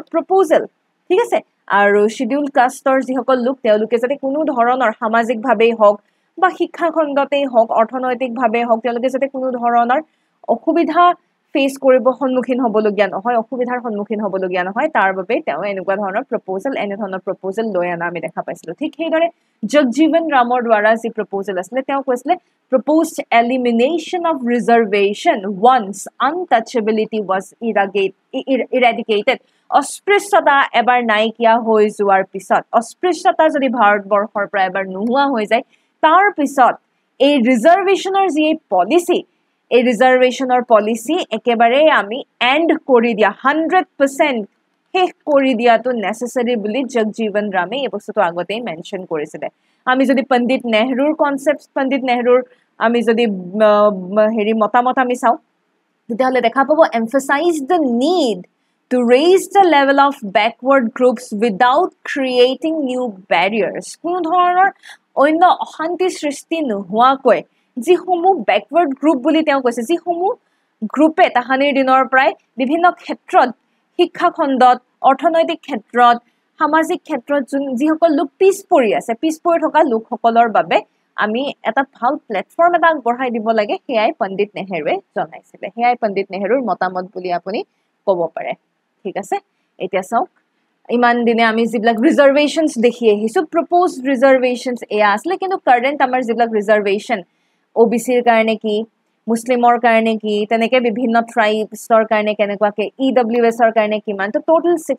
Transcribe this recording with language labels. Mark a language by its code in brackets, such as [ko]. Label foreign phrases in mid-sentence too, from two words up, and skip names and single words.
[as] প্ৰপ'জাল ঠিক আছে আৰু [en] Scheduled Casteৰ [as] যিসকল লোক তেওঁলোকে যাতে কোনো ধৰণৰ সামাজিকভাৱেই হওক বা শিক্ষা খণ্ডতেই হওক অৰ্থনৈতিকভাৱে হওক তেওঁলোকে যাতে কোনো ধৰণৰ অসুবিধা ফেচ কৰিব সন্মুখীন হ'বলগীয়া নহয় অসুবিধাৰ সন্মুখীন হ'বলগীয়া নহয় তাৰ বাবে তেওঁ এনেকুৱা ধৰণৰ প্ৰপ'জেল লৈ আনা আমি দেখা পাইছিলোঁ ঠিক সেইদৰে জগজীৱন ৰামৰ দ্বাৰা যি প্ৰপ'জেল আছিলে তেওঁ কৈছিলে [en] proposed elimination of reservation once untouchability was eradicated [as] অস্পৃশ্যতা এবাৰ নাইকিয়া হৈ যোৱাৰ পিছত অস্পৃশ্যতা যদি ভাৰতবৰ্ষৰ পৰা এবাৰ নোহোৱা হৈ যায় তাৰ পিছত এই ৰিজাৰ্ভেশ্যনৰ যি পলিচি এই ৰিজাৰ্ভেশ্যনৰ পলিচি একেবাৰে আমি এণ্ড কৰি দিয়া 100% শেষ কৰি দিয়াটো নেচেচাৰী বুলি জগজীৱন ৰামে এই বস্তুটো আগতেই মেনশ্যন কৰিছিলে আমি যদি পণ্ডিত নেহৰুৰ কনচেপ্ট পণ্ডিত নেহৰুৰ আমি যদি মতামত আমি চাওঁ তেতিয়াহ'লে দেখা পাব [en] emphasize the need to raise the level of backward groups without creating new barriers [as] কোনো ধৰণৰ অন্য অশান্তি সৃষ্টি নোহোৱাকৈ যিসমূহ [en] backward group [as] বুলি তেওঁ কৈছে যিসমূহ গ্ৰুপে তাহানিৰ দিনৰ পৰাই বিভিন্ন ক্ষেত্ৰত শিক্ষা খণ্ডত অৰ্থনৈতিক ক্ষেত্ৰত সামাজিক ক্ষেত্ৰত যিসকল লোক পিছ পৰি থকা লোকসকলৰ বাবে আমি এটা ভাল প্লেটফৰ্ম এটা আগবঢ়াই দিব লাগে সেয়াই পণ্ডিত নেহৰুৱে জনাইছিলে সেয়াই পণ্ডিত নেহৰুৰ মতামত বুলি আপুনি ক'ব পাৰে ঠিক আছে এতিয়া চাওক ইমান দিনে আমি যিবিলাক ৰিজাৰ্ভেশ্যনছ দেখি আহিছোঁ [en] proposed reservations [as] এয়া আছিলে কিন্তু কাৰেণ্ট আমাৰ যিবিলাক ৰিজাৰ্ভেশ্যন OBCৰ কাৰণে কি মুছলিমৰ কাৰণে কি তেনেকৈ বিভিন্ন ট্ৰাইবছৰ কাৰণে কেনেকুৱাকৈ EWSৰ কাৰণে কিমান তো টোটেল